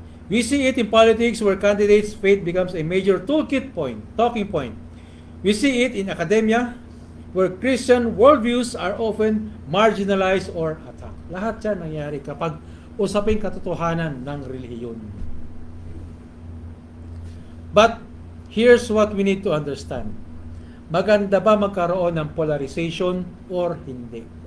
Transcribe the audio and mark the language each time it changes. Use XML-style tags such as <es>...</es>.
<en>We see it in politics where candidates' faith becomes a major talking point. We see it in academia where Christian worldviews are often marginalized or attacked.</en> <tl>Lahat yan nangyari kapag usaping katotohanan ng relihiyon.</tl> <en>But here's what we need to understand.</en> <tl>Maganda ba magkaroon ng polarization or hindi?</tl>